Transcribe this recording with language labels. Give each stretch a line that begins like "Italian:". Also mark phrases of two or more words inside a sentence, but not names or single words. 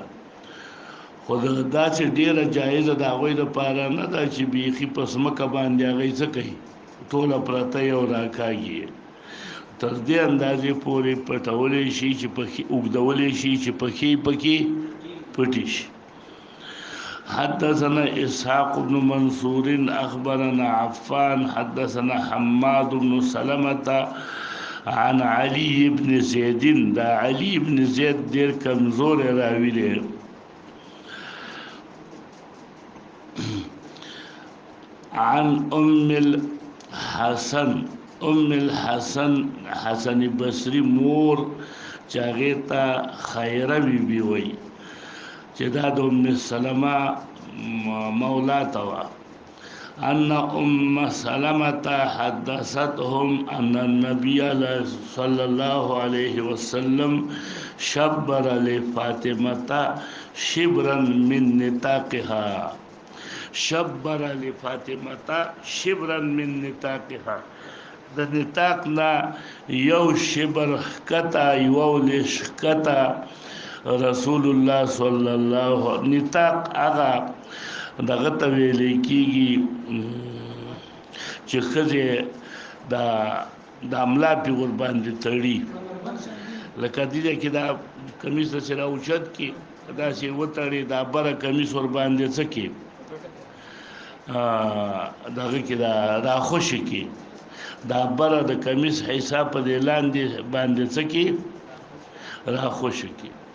Pashto: خو داسې ډېره جایزه د هغوی دپاره نه ده چې بیخي په ځمکه باندې هغوی څه کوي ټوله پرته یې او راکاږي تر دې اندازې پورې پټولی شي چې پښې اوږدولی شي چې پښې پکې پټې شي.
Arabic: حدثنا اسحاق بن منصور اخبرنا عفان حدثنا حماد بن سلمة عن علي بن زيد.
Pashto: دا علي بن زيد ډېر کمزور راوي دی. عن ام الحسن حسن بصري مور چې هغې ته خیره بیبي وایي چې دا د ام سلمه مولا ته وه.
Arabic: ان ام سلمة حدثتهم ان النبي صلى الله عليه وسلم شبر لفاطمة شبرا من نطاقها. شبر لفاطمة شبرا من نطاقها
Pashto: د نطاق نه یو شبر ښکته یوه لیش ښکته رسول الله صلی الله نطاق هغه دغه ته ویلی کېږي چې ښځې دا ملا پې ورباندې تړي لکه دې کې دا کمیس داسې راوچت کړي داسې وتړي دا بره کمیس ورباندې څه کړي دغه کې دا خوشي کې دا بره د کمیس حصه په دې لاندې باندې څه کې را خوشي کې